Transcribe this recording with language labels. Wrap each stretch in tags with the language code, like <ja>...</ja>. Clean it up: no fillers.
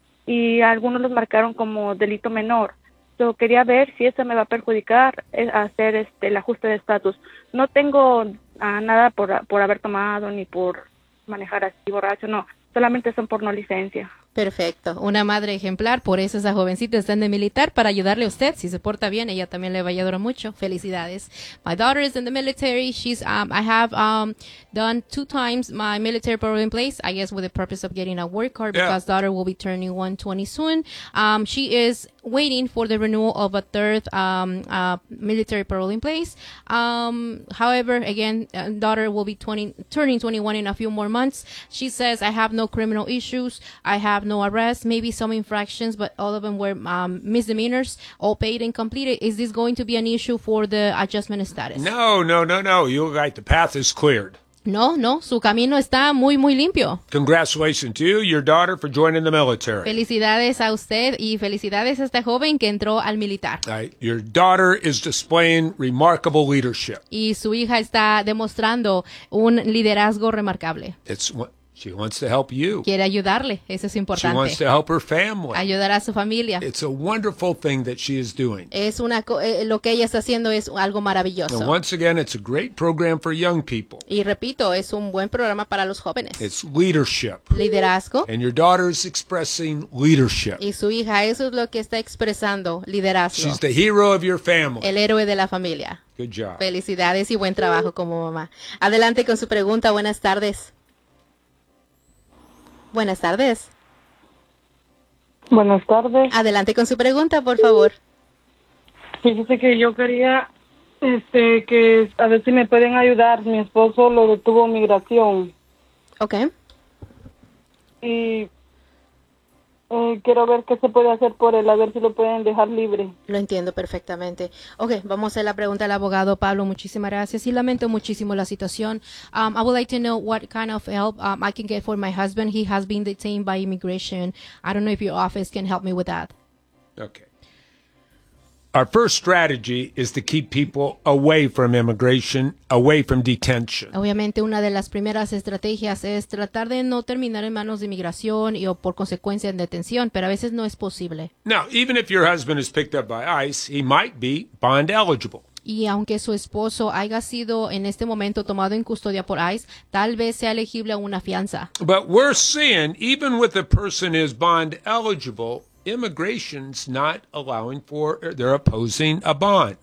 <es>Y algunos los marcaron como delito menor. Yo quería ver si eso me va a perjudicar hacer el ajuste de estatus. No tengo nada por haber tomado ni por manejar así borracho, no. Solamente son por no licencia. Perfecto. Una madre ejemplar. Por eso esa jovencita está en el militar, para ayudarle a usted. Si se porta bien, ella también le va a ayudar mucho. Felicidades.</es> <en>My daughter is in the military. She's, I have done 2 times my military parole in place, I guess with the purpose of getting a work card, because daughter will be turning 120 soon. She is waiting for the renewal of a third military parole in place. However, again, daughter will be turning 21 in a few more months. She says, I have no criminal issues. I have no arrests, maybe some infractions, but all of them were misdemeanors, all paid and completed. Is this going to be an issue for the adjustment status? No. You're right. The path is cleared. No.</en> <es>Su camino está muy, muy limpio.</es> <en>Congratulations to you, your daughter, for joining the military.</en> <es>Felicidades a usted y felicidades a esta joven que entró al militar.</es> <en>Right. Your daughter is displaying remarkable leadership.</en> <es>Y su hija está demostrando un liderazgo remarcable.</es> <en>She wants to help you.</en> <es>Quiere ayudarle. Eso es importante.</es> <en>She wants to help her family.</en> <es>Ayudar a su familia.</es> <en>It's a wonderful thing that she is doing.</en> <es>Es una lo que ella está haciendo es algo maravilloso.</es> <en>And once again, it's a great program for young people.</en> <es>Y repito, es un buen programa para los jóvenes.</es> <en>It's leadership.</en> <es>Liderazgo.</es> <en>And your daughter is expressing leadership.</en> <es>Y su hija, eso es lo que está expresando, liderazgo.</es> <en>She's the hero of your family.</en> <es>El héroe de la familia.</es> <en>Good job.</en> <es>Felicidades y buen trabajo como mamá. Adelante con su pregunta. Buenas tardes. Buenas tardes. Buenas tardes. Adelante con su pregunta, por favor. Fíjese que yo quería que a ver si me pueden ayudar. Mi esposo lo detuvo en migración.</es> <en>Okay.</en> <es>Y quiero ver qué se puede hacer por él, a ver si lo pueden dejar libre. Lo entiendo perfectamente. Okay, vamos a hacer la pregunta al abogado Pablo. Muchísimas gracias y lamento muchísimo la situación.</es> <en>I would like to know what kind of help I can get for my husband. He has been detained by immigration. I don't know if your office can help me with that. Okay. Our first strategy is to keep people away from immigration, away from detention.</en> <es>Obviamente, una de las primeras estrategias es tratar de no terminar en manos de inmigración y o por consecuencia en detención, pero a veces no es posible.</es> <en>Now, even if your husband is picked up by ICE, he might be bond eligible.</en> <es>Y aunque su esposo haya sido en este momento tomado en custodia por ICE, tal vez sea elegible a una fianza.</es> <en>But we're seeing, even with a person is bond eligible, immigration's not allowing for, they're opposing a bond.</en>